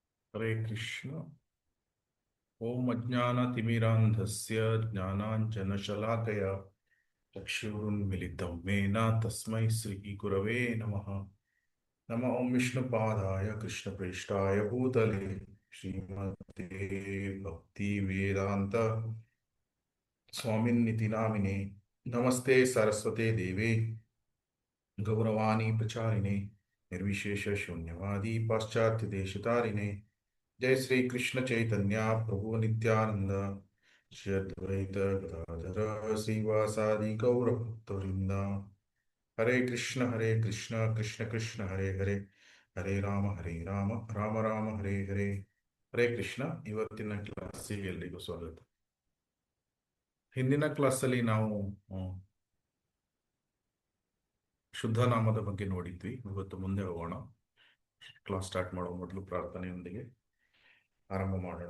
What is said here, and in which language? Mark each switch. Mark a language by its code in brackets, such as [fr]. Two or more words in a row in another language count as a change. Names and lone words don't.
[sa] ಹರೇ ಕೃಷ್ಣ. ಓಂ ಅಜ್ಞಾನತಿಮಿರಾಂಧಸ್ಯ ಜ್ಞಾನಾಂಜನಶಲಾಕಯ ಚಕ್ಷುರುನ್ಮಿಲಿತಂ ಮೇನ ತಸ್ಮೈ ಶ್ರೀ ಗುರವೇ ನಮಃ. ನಮ ಓಂ ವಿಷ್ಣುಪಾದಾಯ ಕೃಷ್ಣಪ್ರೇಷ್ಠಾಯ ಭೂತಲೆ ಶ್ರೀಮತೆ ಭಕ್ತಿ ವೇದಾಂತ ಸ್ವಾಮಿನ್ನಿತಿ ನಾಮಿನೆ. ನಮಸ್ತೆ ಸರಸ್ವತೆ ದೇವೆ ಗೌರವಾಣಿ ಪ್ರಚಾರಿಣೆ ನಿರ್ವಿಶೇಷ ಶೂನ್ಯವಾದಿ ಪಾಶ್ಚಾತ್ಯ ದೇಶತಾರಿಣೆ. जय श्री कृष्ण चैतन्य प्रभु नित्यानंद श्री अद्वैत गदाधर श्रीवासादि गौर भक्तवृंद. हरे कृष्ण कृष्ण कृष्ण हरे हरे हरे राम राम राम हरे हरे. [kn] ಹರೇ ಕೃಷ್ಣ. ಇವತ್ತಿನ ಕ್ಲಾಸಿಗೆ ಎಲ್ರಿಗೂ ಸ್ವಾಗತ. ಹಿಂದಿನ ಕ್ಲಾಸಲ್ಲಿ ನಾವು ಶುದ್ಧ ನಾಮದ ಬಗ್ಗೆ ನೋಡಿದ್ವಿ. ಇವತ್ತು ಮುಂದೆ ಹೋಗೋಣ. [en] class start [kn] ಮಾಡೋ ಮೊದಲು ಪ್ರಾರ್ಥನೆಯೊಂದಿಗೆ ಆರಂಭ ಮಾಡೋಣ.